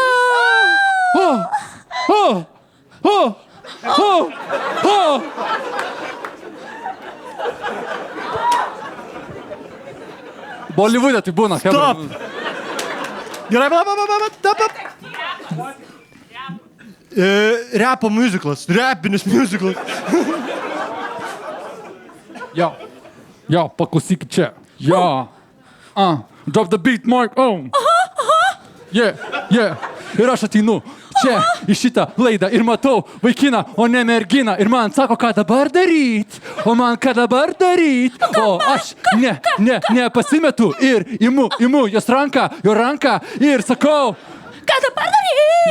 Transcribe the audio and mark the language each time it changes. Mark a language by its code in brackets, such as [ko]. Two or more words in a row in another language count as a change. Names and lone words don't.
[lt] Bolivudė tai būna, Stop! Gerai, repo musiclas, repinis musiclas. Jo, paklausykit čia. Jo. [en] Drop the beat, Mark. Yeah. [lt] Ir aš ateinu čia į šitą laidą ir matau vaikiną, o ne merginą. Ir man sako, ką dabar daryt. O man ką dabar daryt. O aš pasimetu ir imu jos ranką, jo ranką ir sakau. Ką dabar daryt?